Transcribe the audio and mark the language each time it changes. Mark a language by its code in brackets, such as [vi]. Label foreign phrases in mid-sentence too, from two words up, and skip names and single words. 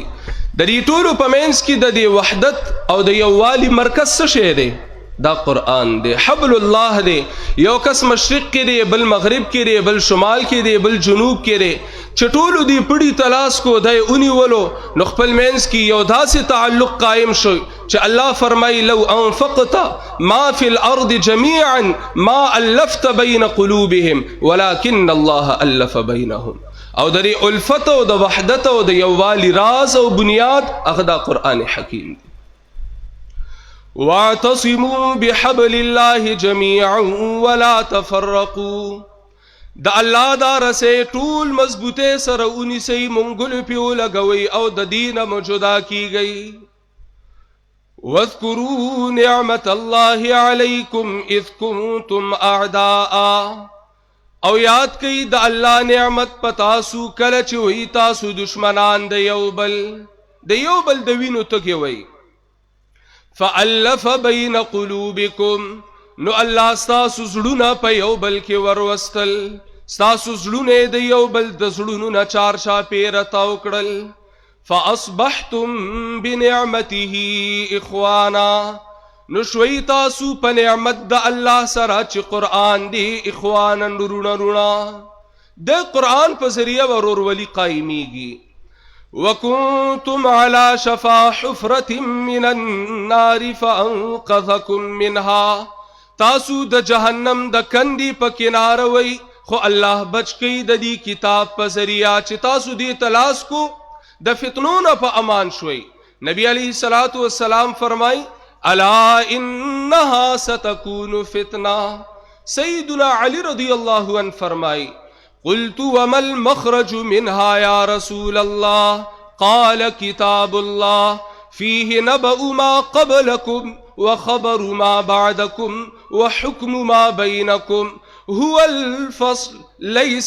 [ps] د دې ټولو په منځ کې د دې وحدت او د یووالي مرکز څه شی دی؟ دا قرآن دی. حبل الله دی. یو کس مشرق کې دی بل مغرب کې دی بل شمال کې دی بل جنوب کې دی چې ټولو دی پړي تلاس کو دی اونیولو نو خپل منځ کې یو داسې تعلق قائم شو چې الله فرمای [ar] لو انفقت ما فی الارض جميعا ما الفت بین قلوبهم ولكن الله الف بینهم. [ps] او د الفت او د وحدت او د یووالي راز او بنیاد هغه د قرآن حکیم دی. [ar] واعتصموا بحبل الله جميعا ولا تفرقوا. [ps] د الله دا رسې ټول مضبوطه سره ونیسئ مونږ پیو لګوي او د دین موجودا کیږي. [ar] واذكروا نعمت الله عليكم اذ كنتم اعداء. [ps] او یاد کئ د الله نعمت پتاسو کله چې وی تاسو دشمنان د یو بل د وینو تکي وی. [ar] فألف بین قلوبکم [ps] نو الله ستاسو زړونه په یو بل کې وروستل. ستاسو زړونه د یو بل د زړونو نه چار چاپېره تاو کړل. [ar] فاصبحتم بنعمته اخوانا [ps] نو شوي تاسو په نعمت د الله سره چې قرآن دی اخوانا رونه د قرآن په ذریعه ورورولي قایمیږي. [ar] وكنتم على شفا حفرة من النار فانقذكم منها. [ps] تاسو د جهنم د کندی په کناره وي خو الله بچ کی د دې کتاب په ذریعہ چې تاسو دې تلاش کو د فتنو نه په امان شوي. نبی [ar] علیہ الصلوۃ والسلام [ps] فرمای [ar] الا انها ستكون فتنه. سیدنا علی رضی اللہ عنہ فرمای قلت وما المخرج منها يا رسول الله؟ قال كتاب الله فيه نبأ ما قبلكم وخبر ما بعدكم وحكم ما بينكم هو الفصل ليس